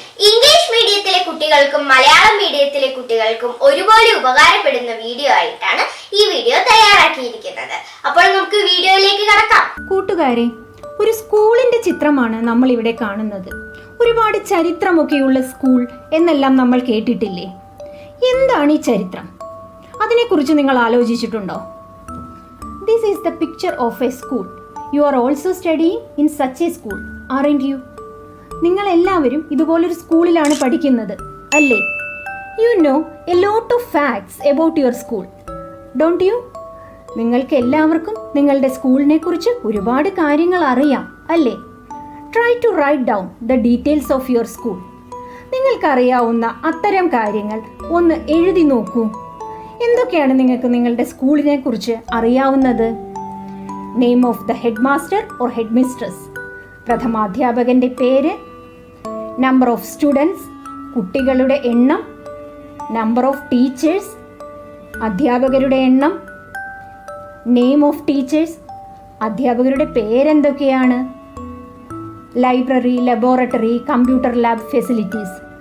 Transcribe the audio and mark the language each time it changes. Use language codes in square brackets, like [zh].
[ml] English മീഡിയത്തിലെ കുട്ടികൾക്കും മലയാളം മീഡിയത്തിലെ കുട്ടികൾക്കും ഒരുപോലെ ഉപകാരപ്പെടുന്ന വീഡിയോ ആയിട്ടാണ് ഈ വീഡിയോ തയ്യാറാക്കിയിരിക്കുന്നത്. അപ്പോൾ നമുക്ക് വീഡിയോയിലേക്ക് കടക്കാം. കൂട്ടുകാരെ, ഒരു സ്കൂളിന്റെ ചിത്രമാണ് നമ്മൾ ഇവിടെ കാണുന്നത്. ഒരുപാട് ചരിത്രമൊക്കെയുള്ള സ്കൂൾ എന്നെല്ലാം നമ്മൾ കേട്ടിട്ടില്ലേ? എന്താണ് ഈ ചരിത്രം? അതിനെക്കുറിച്ച് നിങ്ങൾ ആലോചിച്ചിട്ടുണ്ടോ? [en] This is the picture of a school. You are also studying in such a school, aren't you? [ml] നിങ്ങൾ എല്ലാവരും ഇതുപോലൊരു സ്കൂളിലാണ് പഠിക്കുന്നത്, അല്ലേ? [en] You know a lot of facts about your school, don't you? [ml] നിങ്ങൾക്ക് എല്ലാവർക്കും നിങ്ങളുടെ സ്കൂളിനെ കുറിച്ച് ഒരുപാട് കാര്യങ്ങൾ അറിയാം, അല്ലേ? [en] Try to write down the details of your school. [ml] നിങ്ങൾക്കറിയാവുന്ന അത്തരം കാര്യങ്ങൾ ഒന്ന് എഴുതി നോക്കൂ. എന്തൊക്കെയാണ് നിങ്ങൾക്ക് നിങ്ങളുടെ സ്കൂളിനെ കുറിച്ച് അറിയാവുന്നത്? [en] name of the head master or head mistress, [ml] പ്രഥമാധ്യാപകന്റെ പേര്, [en] number of students, [ml] കുട്ടികളുടെ എണ്ണം, [en] number of teachers, [ml] അധ്യാപകരുടെ എണ്ണം, [en] name of teachers, [ml] അധ്യാപകരുടെ പേരെന്തൊക്കെയാണ്, library, laboratory, computer lab facilities.